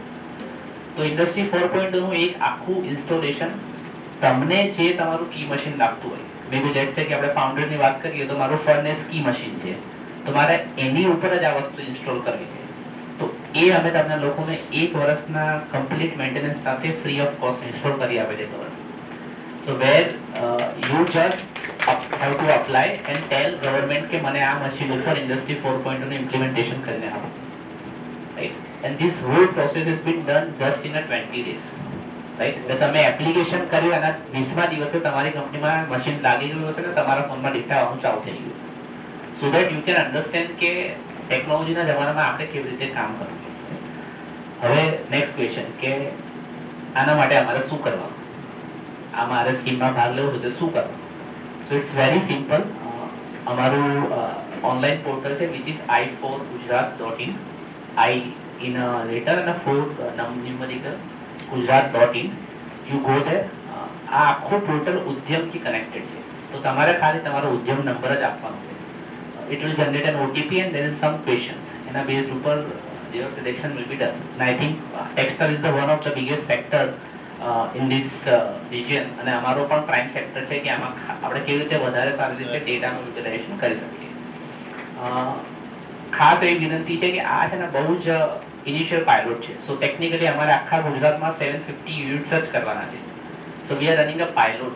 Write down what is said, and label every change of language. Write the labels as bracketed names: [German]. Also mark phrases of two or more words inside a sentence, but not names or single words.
[Gujarati] તો ઇન્ડસ્ટ્રી 4.0 નું એક આખું ઇન્સ્ટોલેશન તમને જે તમારું [English] key machine [Gujarati] લાગતું હોય, [English] may be let's say [Gujarati] કે આપણે ફાઉન્ડરની વાત કરીએ તો મારું [English] furnace key machine [Gujarati] છે તો મારે એની ઉપર જ આ વસ્તુ ઇન્સ્ટોલ કરવી છે, તો એ અમે તમને લોકોને 1 વર્ષના [English] complete maintenance [Gujarati] સાથે [English] free of cost install [Gujarati] કરી આપે છે ગવર્મેન્ટ. [English] So where you just have to apply and tell government [Gujarati] કે મને આ મશીન ઉપર ઇન્ડસ્ટ્રી 4.0 નું ઇમ્પ્લિમેન્ટેશન કરીને આપો, [English] right? And this whole process has been done just in a 20 days, right? [Gujarati] એટલે તમે એપ્લિકેશન કર્યું અને 20મા દિવસે તમારી કંપનીમાં મશીન લાગી ગયું હશે ને તમારા ફોનમાં ડેટા આવવાનું ચાલુ થઈ ગયું, [English] so that you can understand [Gujarati] કે ટેકનોલોજીના જમાનામાં આપણે કેવી રીતે કામ કરવું. હવે [English] next question [Gujarati] કે આના માટે અમારે શું કરવાનું, અમારે સ્કીમમાં ભાગ લેવો છે તો શું કરવું? [English] So it's very simple. [Gujarati] અમારું ઓનલાઈન પોર્ટલ છે [English] which is i4gujarat.in, I in a letter and a 4 numerical gujarat.in. You go there. [Gujarati] આ આખું પોર્ટલ ઉદ્યમથી કનેક્ટેડ છે તો તમારે ખાલી તમારો ઉદ્યમ નંબર જ આપવાનો છે. [English] it will generate an OTP and there is some questions. [Gujarati] એના બેઝ ઉપર [English] your selection will be done. And I think textile is the one of the biggest sector in this region. [Gujarati] અને અમારો પણ [English] prime sector [Gujarati] છે કે આમાં આપણે કેવી રીતે વધારે સારી રીતે ડેટાનું યુટિલાઇઝેશન કરી શકીએ. ખાસ એવી વિનંતી છે કે આ છે ને બહુ જ [English] initial pilot [Gujarati] છે. [English] so technically [Gujarati] અમારે આખા ગુજરાતમાં 750 યુનિટ્સ જ કરવાના છે. [English] So we are running a pilot.